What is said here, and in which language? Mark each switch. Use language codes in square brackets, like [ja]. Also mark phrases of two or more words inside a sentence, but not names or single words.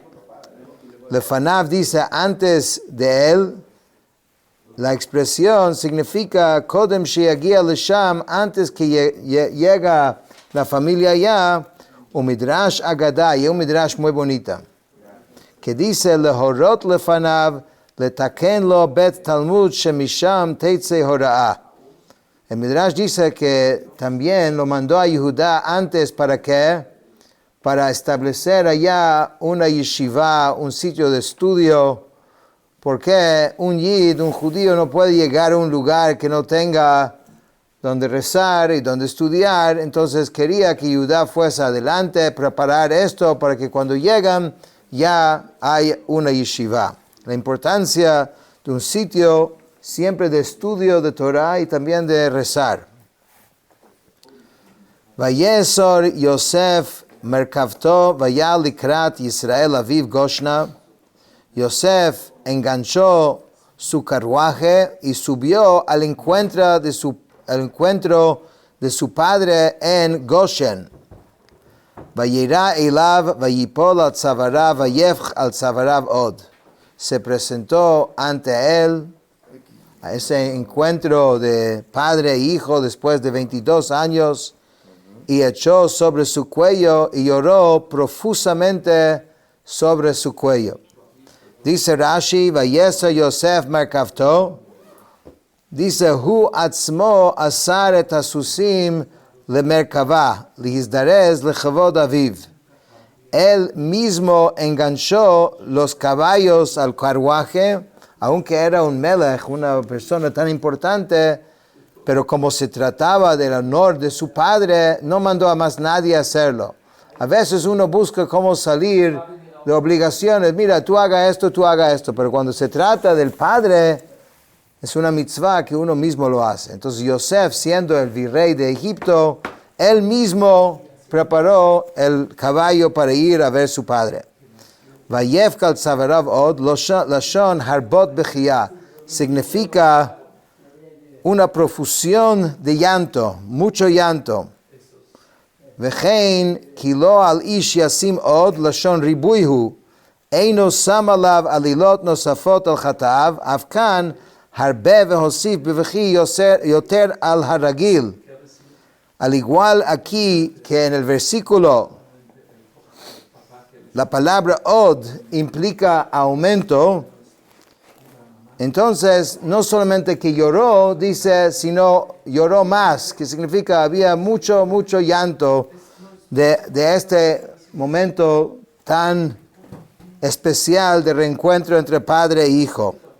[es] Lefanav dice antes de él. La expresión significa [he] קודם שיגיע לשם, [es] antes que llega la familia allá. Un [he] מדרש אגדה, [es] y un midrash muy bonita, que dice [he] להורות לפניו לתקן לו בית תלמוד שמשם תצא הוראה. [es] El Midrash dice que también lo mandó a Yehuda antes para establecer allá una yeshiva, un sitio de estudio, porque un yid, un judío, no puede llegar a un lugar que no tenga donde rezar y donde estudiar. Entonces quería que Yehuda fuese adelante, preparar esto para que cuando llegan ya hay una yeshiva. La importancia de un sitio siempre de estudio de Torah y también de rezar. [he] ויאסר יוסף מרכבתו ויעל לקראת ישראל אביו גשנה. [es] Yosef enganchó su carruaje y subió al encuentro de su padre en Goshen. [he] וירא אליו ויפל על צואריו ויבך על צואריו עוד. [es] Se presentó ante él a ese encuentro de padre e hijo después de 22 años, y echó sobre su cuello y lloró profusamente sobre su cuello. [he] Dice Rashi, ויאסר יוסף מרכבתו, dice, הוא עצמו אסר את הסוסים למרכבה להזדרז לכבוד אביו. [es] Él mismo enganchó los caballos al carruaje, aunque era un melech, una persona tan importante, pero como se trataba del honor de su padre, no mandó a más nadie a hacerlo. A veces uno busca cómo salir de obligaciones. Mira, tú haga esto, pero cuando se trata del padre, es una mitzvah que uno mismo lo hace. Entonces Yosef, siendo el virrey de Egipto, él mismo preparó el caballo para ir a ver su padre. [he] ויבך על צואריו עוד לשון הרבות בכיה, [es] significa una profusión de llanto, mucho llanto. [he] וכן כי לא על איש ישים עוד לשון ריבוי הוא אינו שם עליו עלילות נוספות על חטאו אף כאן הרבה והוסיף בבכי יותר על הרגיל. [es] Al igual aquí que en el versículo, la palabra od implica aumento. Entonces, no solamente que lloró, dice, sino lloró más, que significa había mucho llanto de este momento tan especial de reencuentro entre padre e hijo.